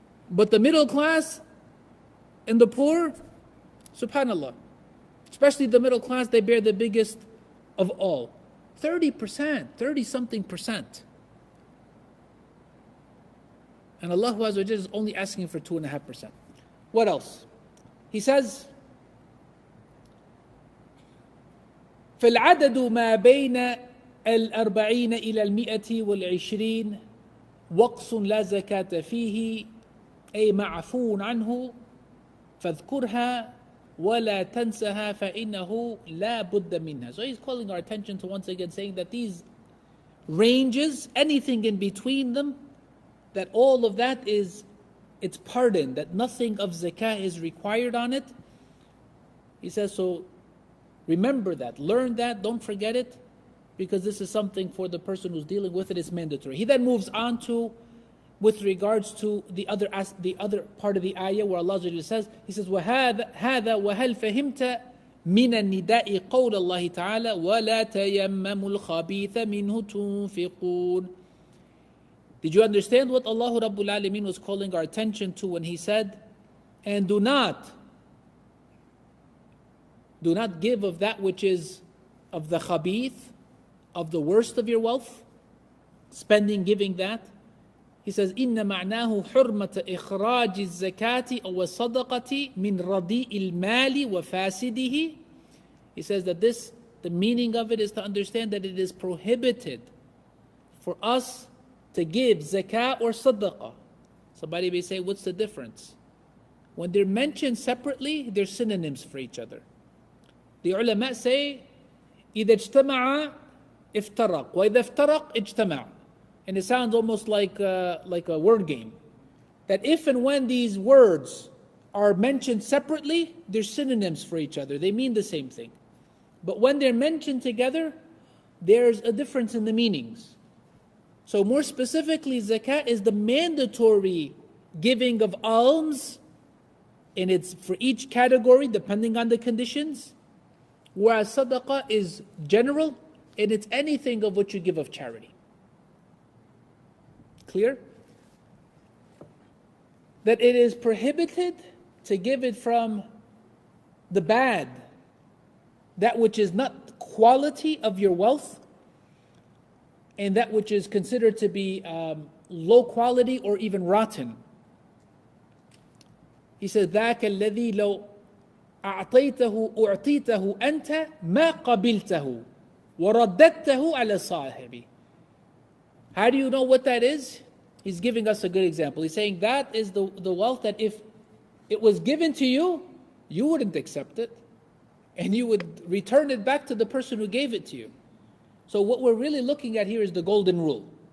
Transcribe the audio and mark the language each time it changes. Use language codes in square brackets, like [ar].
[en] But the middle class and the poor, subhanallah, especially the middle class, they bear the biggest of all. 30%, 30-something percent. And Allah Azza wa Jalla is only asking for 2.5%. What else? He says, [ar] فالعدد ما بين 40 إلى 120 وقص لا زكاة فيه أي معفو عنه فاذكرها ولا تنسها فإنه لا بد منها. [en] So he's calling our attention to once again saying that these ranges, anything in between them, that all of that is, it's pardon, that nothing of zakah is required on it. He says, so remember that, learn that, don't forget it, because this is something for the person who's dealing with it, it's mandatory. He then moves on to, with regards to the other part of the ayah where Allah says, he says, [ar] وَهَذَا وَهَلْ فَهِمْتَ مِنَ النِّدَاءِ قَوْلَ اللَّهِ تَعَالَى وَلَا تَيَمَّمُوا الْخَبِيثَ مِنْهُ تُنْفِقُونَ. [en] Did you understand what Allah Rabbul Alameen was calling our attention to when He said, and do not give of that which is of the khabith, of the worst of your wealth, spending, giving that. He says, [ar] إِنَّ مَعْنَاهُ حُرْمَةَ إِخْرَاجِ الزَّكَاةِ أَوَ الصَّدَقَةِ مِنْ رَضِيءِ الْمَالِ وَفَاسِدِهِ. [en] He says that the meaning of it is to understand that it is prohibited for us to give zakah or sadaqah. Somebody may say, what's the difference? When they're mentioned separately, they're synonyms for each other. The ulama say, [ar] إِذَا اجْتَمَعَ افترق وإذا افترق اجتمع. [en] And it sounds almost like a word game. That if and when these words are mentioned separately, they're synonyms for each other. They mean the same thing. But when they're mentioned together, there's a difference in the meanings. So more specifically, zakat is the mandatory giving of alms, and it's for each category depending on the conditions. Whereas sadaqah is general, and it's anything of what you give of charity. Clear? That it is prohibited to give it from the bad, that which is not quality of your wealth, and that which is considered to be low quality or even rotten. He says, [ar] ذاك الذي لو أعطيته أنت ما قبلته ورددته على صاحبه. [en] How do you know what that is? He's giving us a good example. He's saying that is the wealth that if it was given to you, you wouldn't accept it, and you would return it back to the person who gave it to you. So what we're really looking at here is the golden rule.